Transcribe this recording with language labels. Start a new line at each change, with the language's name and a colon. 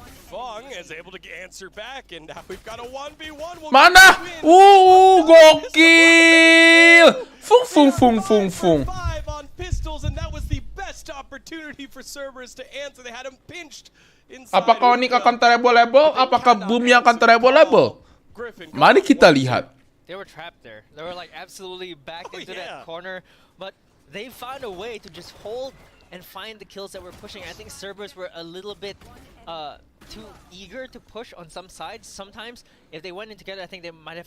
English: Fong is able to answer back, and now we've got a 1v1.
Indonesian: Mana? Gokil! Fung.
English: On pistols, and that was the best best opportunity for Cerberus to answer. They had him pinched inside.
Indonesian: Apakah Onyx akan treble-level? Apakah Boomnya akan treble-level? Mari kita lihat.
English: They were trapped there. They were like absolutely backed into that corner, but they found a way to just hold and find the kills that were pushing. I think Cerberus were a little bit too eager to push on some sides. Sometimes if they went in together, I think they might have.